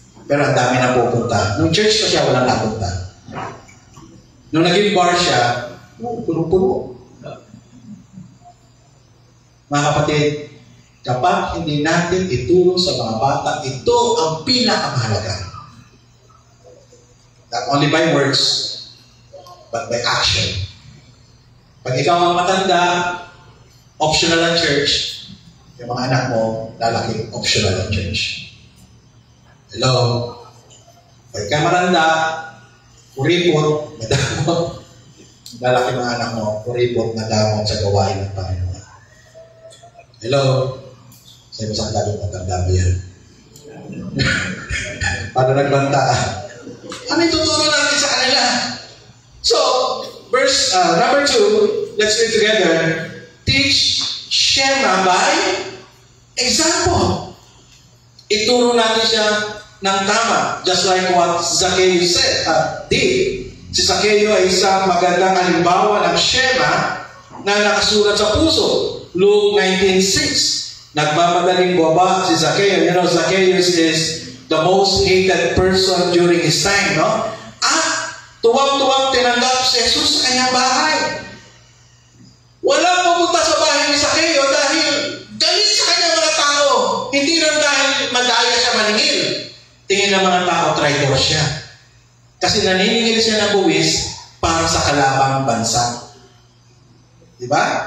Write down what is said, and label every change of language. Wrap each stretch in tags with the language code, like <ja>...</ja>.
<tl>Pero ang dami na pupunta. Nung church pa siya, walang napunta. Nung naging bar siya, puno-puno. Mga kapatid, kapag hindi natin ituro sa mga bata, ito ang pinakamahalaga.</tl> <en>Not only by words, but by action.</en> <tl>Pag ikaw ang matanda, optional ang church, yung mga anak mo, lalaki, optional ang church. Hello? Pag ikaw matanda, kuripot, madamot. Lalaki mga anak mo, kuripot, madamot sa gawain ng Panginoon. Hello? Sa ibang sakladong matanda mo yan. Paano nagbanta? Ano yung tuturo natin sa kanila?</tl> <en>So, verse number 2, let's read together. Teach Shema by example.</en> <tl>Ituro natin siya ng tama.</tl> <en>Just like what Zacchaeus did.</en> <tl>Si Zacchaeus ay isang magandang halimbawa ng Shema na nakasulat sa puso. Luke 19:6. Nagmamadaling baba si Zacchaeus.</tl> <en>You know, Zacchaeus is the most hated person during his time, no?</en> <tl>At tuwang-tuwang tinanggap si Jesus sa kanyang bahay. Walang pupunta sa bahay ni Zacchaeus dahil galit sa kanyang mga tao. Hindi lang dahil madaya siya maningil. Tingin ng mga tao, traitor siya. Kasi naniningil siya ng buwis para sa kalabang bansa. Diba?</tl>